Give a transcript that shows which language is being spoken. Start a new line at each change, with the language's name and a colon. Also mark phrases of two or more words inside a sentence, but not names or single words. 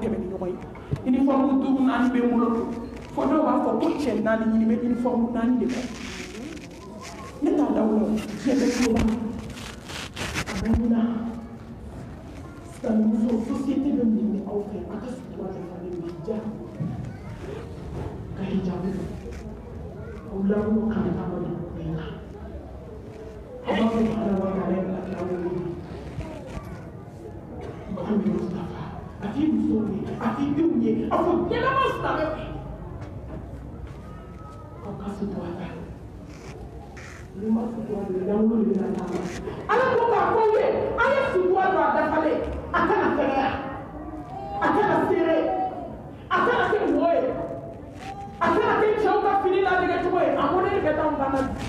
Bambara: tɛmɛ ni ɲɔgɔn ye uniforme 5 4 bɛ n bolo fɔ dɔw b'a fɔ ko cɛ 4 ɲini bɛ uniforme 4 de kɔ ne t'a da o la diɲɛ bɛ tulo la a bɛ mun na silamɛmuso société bɛ mun de aw fɛ a ka sutura dafalen bɛ hijab ka hijabu aw lamunw kan ka bɔ bɛn kan
Arabic: الله سبحانه وتعالى
Bambara: bɛ lakira wele Muhammad Mustafa a t'i musow ye a t'i denw ye a fɔ ɲɛnama silamɛw ye aw ka sutura ta ni ma sutura don lankolon de bɛ na d'a ma Ala ko k'a fɔ ye an ye sutura don a dafalen a kana fɛgɛya a kana seere a kana kɛ mɔgɔ ye a kana kɛ cɛw ka fini ladege cogo ye a modèle bɛ t'anw kan na